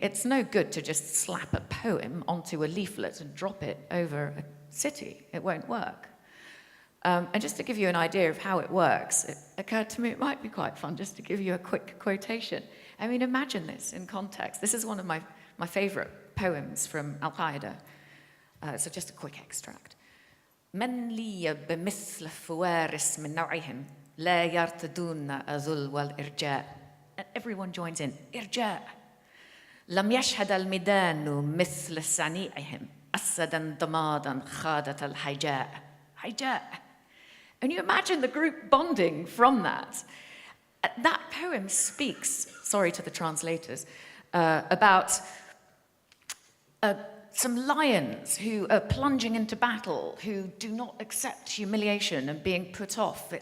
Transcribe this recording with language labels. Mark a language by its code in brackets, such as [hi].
[en] It's no good to just slap a poem onto a leaflet and drop it over a city. It won't work. And just to give you an idea of how it works, it occurred to me it might be quite fun just to give you a quick quotation. I mean, imagine this in context. This is one of my favorite poems from Al-Qaeda. So just a quick extract. [ar] من لي بمثل فوارس من نوعهم لا يرتدون الذل والإرجاء. [en] And everyone joins in. إرجاء. [ar] لم يشهد الميدان مثل صنيعهم أسدا ضمادا خاضة الحجاء. حجاء. [en] And you imagine the group bonding from that. That poem speaks, sorry to the translators, about some lions who are plunging into battle, who do not accept humiliation and being put off.